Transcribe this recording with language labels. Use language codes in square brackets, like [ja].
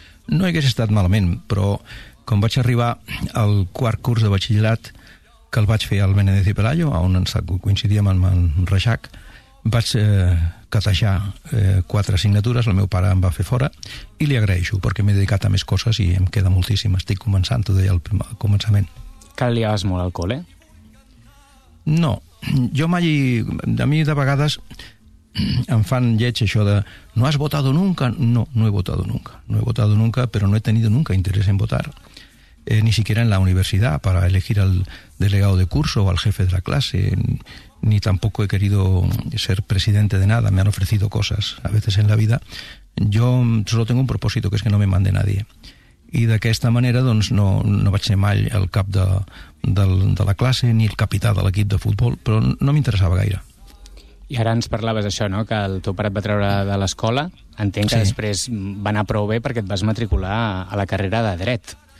[ca] No hagués estat malament, però quan vaig arribar al quart curs de batxillerat, que el vaig fer al Benedetti Pelayo, on coincidíem amb en Reixac, vaig catejar quatre assignatures, el meu pare em va fer fora, i li agraeixo, perquè m'he dedicat a més coses i em queda moltíssim. Estic començant, t'ho deia al començament. Que li agaves molt al col·le? No. Jo mai, a mi de vegades em fan lleig això de [es] no has votado nunca, no he votado nunca, pero no he tenido nunca interés en votar, ni siquiera en la universidad para elegir al delegado de curso o al jefe de la clase, ni tampoco he querido ser presidente de nada. Me han ofrecido cosas a veces en la vida, yo solo tengo un propósito, que es que no me mande nadie. [ca] I d'aquesta manera, doncs, no vaig ser mai el cap de la classe ni el capità de l'equip de futbol, però no m'interessava gaire. I ara ens parlaves això, no?, que el teu pare et va treure de l'escola. Entenc que després va anar prou bé perquè et vas matricular a la carrera de dret.